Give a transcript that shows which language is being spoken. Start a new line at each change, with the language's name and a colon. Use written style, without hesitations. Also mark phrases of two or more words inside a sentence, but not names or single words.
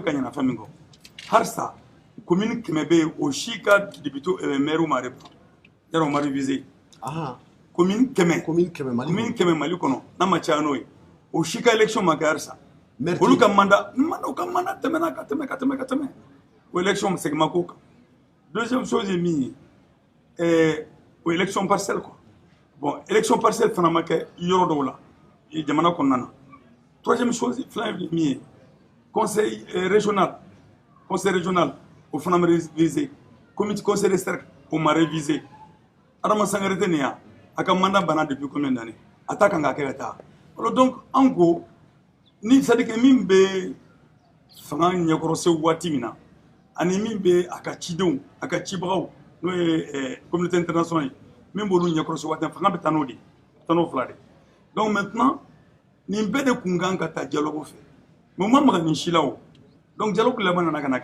Bambara: ka ɲɛna fɛn min kɔ halisa commune 100 bɛ yen o si ka
French: député maire
Bambara: ma de yɔrɔ o ma révisé commune 100 Mali kɔnɔ n'a ma caya n'o ye o si ka élection ma kɛ halisa olu ka mandat tɛmɛna ka tɛmɛ o élection segin ma k'o kan
French: deuxième chose
Bambara: ye min ye o
French: élection partielle quoi bon élection partielle
Bambara: fana ma kɛ yɔrɔ dɔw la jamana kɔnɔna na
French: troisième chose
Bambara: filanan ye min ye
French: conseil régional
Bambara: o fana ma révisé
French: comité conseil de cercle
Bambara: o ma révisé Adama Sangare tɛ nin ya a ka mandat banna
French: depuis combien d'années
Bambara: a ta kan ka kɛ ka taa
French: alors donc
Bambara: an ko ni
French: c'est à dire que
Bambara: min bɛ fanga ɲɛkɔrɔsew waati min na ani min bɛ a ka cidenw a ka cibagaw n'o ye
French: communauté internationale
Bambara: ye min b'olu ɲɛkɔrɔse waati fanga bɛ taa n'o de ye taa n'o fila de donc maintenant nin bɛɛ de kun kan ka taa dialogue fɛ mais u ma maga nin si la o donc dialogue laban nana ka na